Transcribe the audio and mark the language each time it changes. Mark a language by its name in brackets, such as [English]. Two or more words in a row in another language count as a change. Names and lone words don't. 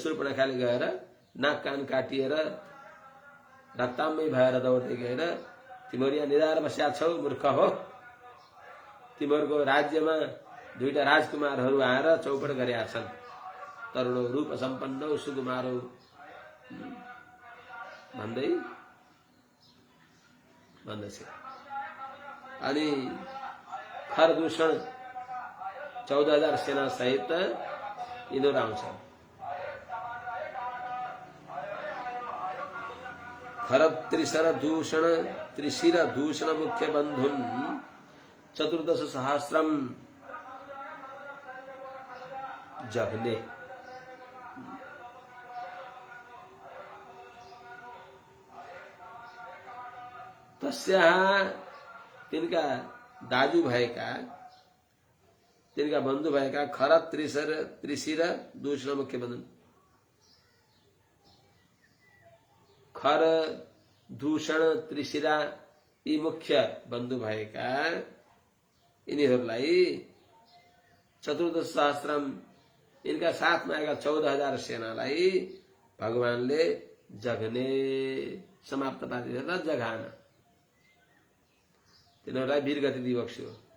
[Nepali] शूर्पणखाले गएर नाक कान काटिएर रक्ताम्मै भएर दौड्दै गएर तिमीहरू यहाँ निधार बस्या छौ, मूर्ख हो, तिमीहरूको राज्यमा दुईटा राजकुमारहरू आएर चौपट गरेका छन्, [Sanskrit] तरुणौ रूप सम्पन्नौ सुकुमारौ [Nepali] भन्दै भन्दछ। अनि खरदूषण 14,000 सेना सहित यिनीहरू आउँछन्। [Sanskrit] खरब त्रिशिर दूषण मुख्य बन्धुन 14 सहस्रम जघने। [Nepali] तस्याः तिनका दाजु भएका, तिनका बन्धु भएका खर त्रिशिर दूषण मुख्य बन्धन, खर दूषण त्रिशिरा यी मुख्य बन्धु भएका यिनीहरूलाई 14 सहस्रम इनका साथमा आएका 14,000 सेनालाई भगवानले जघने समाप्त पारिदिएर जघान तिनीहरूलाई वीरगति दिइबक्स्यो।